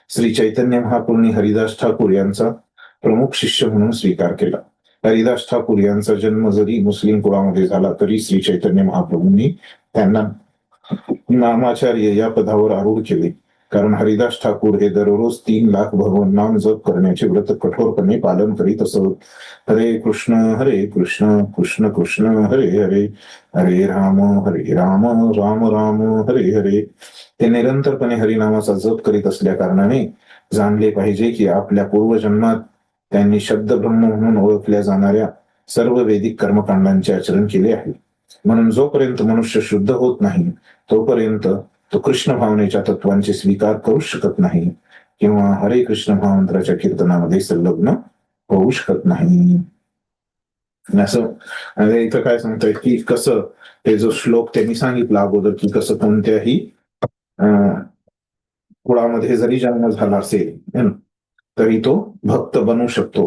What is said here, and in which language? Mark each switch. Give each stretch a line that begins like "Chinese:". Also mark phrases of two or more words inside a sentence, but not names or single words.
Marathi: श्री चैतन्य महाप्रभूंनी हरिदास ठाकूर यांचा प्रमुख शिष्य म्हणून स्वीकार केला. हरिदास ठाकूर यांचा जन्म जरी मुस्लिम कुळामध्ये झाला तरी श्री चैतन्य महाप्रभूंनी त्यांना नामाचार्य या पदावर आरूढ केले. कारण हरिदास ठाकूर हे दररोज 3 लाख भगवान नाम जप करण्याचे व्रत कठोरपणे पालन करीत असत.
Sanskrit: हरे कृष्ण कृष्ण कृष्ण हरे हरे, हरे राम राम राम हरे हरे.
Marathi: ते निरंतरपणे हरिनामाचा जप करीत असल्या कारणाने जाणले पाहिजे की आपल्या पूर्वजन्मात त्यांनी शब्द ब्रह्म म्हणून ओळखल्या जाणाऱ्या सर्व वैदिक कर्मकांडांचे आचरण केले आहे. म्हणून जोपर्यंत मनुष्य शुद्ध होत नाही तोपर्यंत तो कृष्ण भावनेच्या तत्वांचे स्वीकार करू शकत नाही किंवा हरे कृष्ण महामंत्राच्या कीर्तनामध्ये संलग्न होऊ शकत नाही. असं इथं काय सांगतायत की कसं ते जो श्लोक त्यांनी सांगितला अगोदर की कसं कोणत्याही कुळामध्ये जरी जन्म झाला असेल तरी तो भक्त बनू शकतो.